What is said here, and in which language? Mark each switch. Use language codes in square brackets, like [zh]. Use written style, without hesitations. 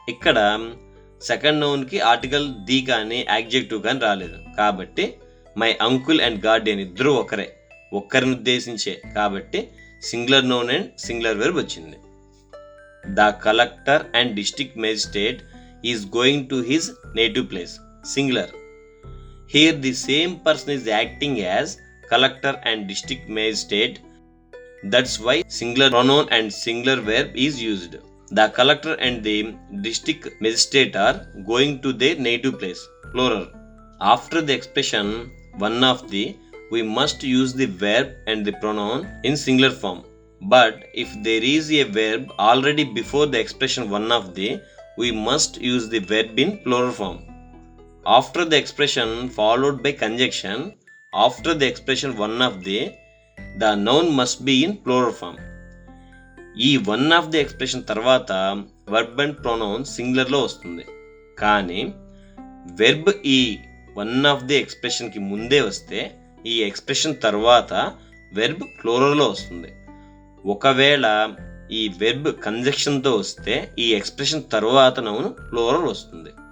[te] ఇక్కడ second నౌన్కి article the కానీ adjective కానీ రాలేదు, కాబట్టి [en] my uncle and guardian [te] ఇద్దరు ఒకరే, ఒక్కరిని ఉద్దేశించే, కాబట్టి [en] singular noun and singular verb [te] వచ్చింది. [en] The collector and district magistrate is going to his native place. Singular. Here the same person is acting as collector and district magistrate. That's why singular pronoun and singular verb is used. The collector and the district magistrate are going to their native place. Plural. After the expression one of the, we must use the verb and the pronoun in singular form. But if there is a verb already before the expression one of the, we must use the verb in plural form. After the expression followed by conjunction, after the expression one of the noun must be in plural form. [te] ఈ [en] one of the [te] expression తర్వాత [en] verb and pronoun [te] సింగులర్లో వస్తుంది, కానీ verb ఈ one of the ఎక్స్ప్రెషన్కి ముందే వస్తే ఈ expression తర్వాత verb ప్లూరల్లో వస్తుంది. ఒకవేళ ఈ వెర్బ్ కంజంక్షన్తో వస్తే ఈ ఎక్స్ప్రెషన్ తర్వాత నౌన్ ప్లూరల్ వస్తుంది.